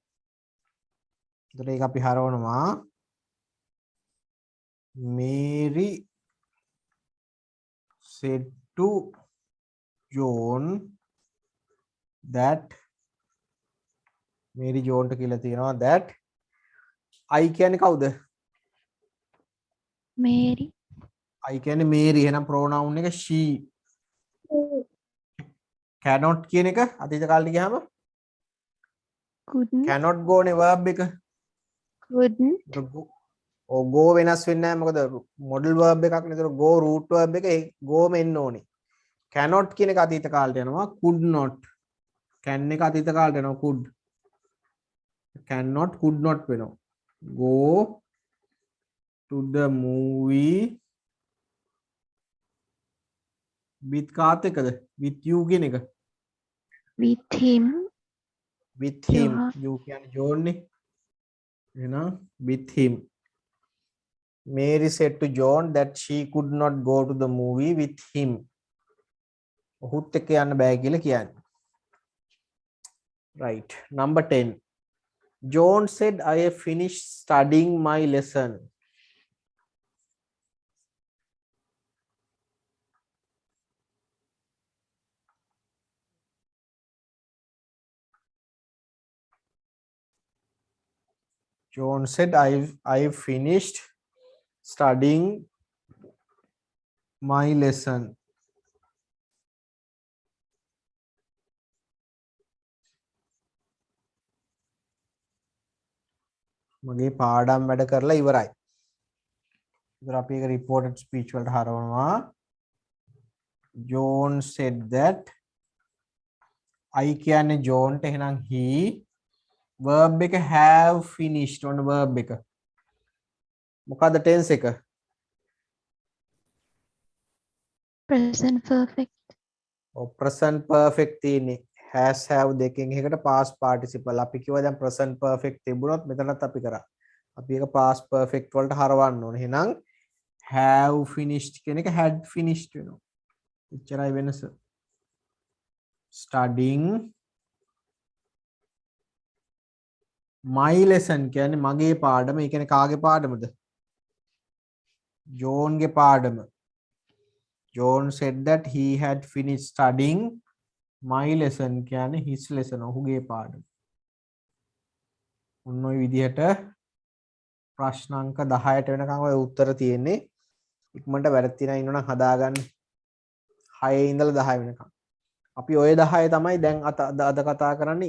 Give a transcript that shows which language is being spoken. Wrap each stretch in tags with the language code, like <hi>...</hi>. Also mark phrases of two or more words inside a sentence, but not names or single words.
<si>ඒතර ඒක අපි හරවනවා Mary</si> <en>said to John that Mary John</en> <si>ට කියලා තියෙනවා</si> <en>that I</en> <si>කියන්නේ කවුද? Mary. I කියන්නේ Mary එහෙනම් pronoun එක she. cannot කියන එක අතීත කාලෙට ගියාම</si> <en>Couldn't. cannot go නේ verb එක. Couldn't.</en> <si>go වෙනස් වෙන්නේ නැහැ මොකද</si> <en>model verb</en> <si>එකක් නේ. ඒතර go</si> <en>root verb</en> <si>එක go ම එන්න ඕනේ. cannot කියන එක අතීත කාලයට යනවා.</si> <en>could not.</en> <si>can එක අතීත කාලයට යනවා.</si> <en>could. cannot could not වෙනවා. go to the movie with</en> <si>කාත් එක්කද?</si> <en>with you</en> <si>කියන එක.</si> <en>With him. with him. Johan.</en> <si>you කියන්නේ John නේ. එහෙනම්</si> <en>with him. Mary said to John that she could not go to the movie with him.</en> <si>ඔහුත් එක්ක යන්න බෑ කියලා කියන්නේ.</si> <en>Right. Number 10. John said I have finished studying my lesson. John said I've finished studying my lesson.</en> <si>මගේ පාඩම් වැඩ කරලා ඉවරයි. ඉතින් අපි ඒක</si> <en>reported speech</en> <si>වලට හරවනවා.</si> <en>John said that I</en> <si>කියන්නේ John ට එහෙනම්</si> <en>he verb එක have finished on verb එක.</en> <si>මොකද්ද tense එක?</si> <en>Present perfect. present perfect තියෙන්නේ has have</en> <si>දෙකෙන් එකකට</si> <en>past participle.</en> <si>අපි කිව්වා දැන්</si> <en>present perfect</en> <si>තිබුණොත් මෙතනත් අපි කරා. අපි ඒක</si> <en>past perfect</en> <si>වලට හරවන්න ඕනේ. එහෙනම්</si> <en>have finished</en> <si>කියන එක</si> <en>had finished</en> <si>වෙනවා. එච්චරයි වෙනස.</si> <en>studying my lesson</en> <si>කියන්නේ මගේ පාඩම. ඒ කියන්නේ කාගේ පාඩමද? ජෝන්ගේ පාඩම.</si> <en>John said that he had finished studying my lesson කියන්නේ his lesson</en> <si>ඔහුගේ පාඩම. ඔන්න ඔය විදිහට ප්‍රශ්න අංක 10ට වෙනකන් ඔය උත්තර තියෙන්නේ. ඉක්මනට වැරදි තියෙනවා ඉන්නවනම් හදාගන්න. 6 ඉඳලා 10 වෙනකන්. අපි ඔය 10 තමයි දැන් අද කතා කරන්නේ.</si>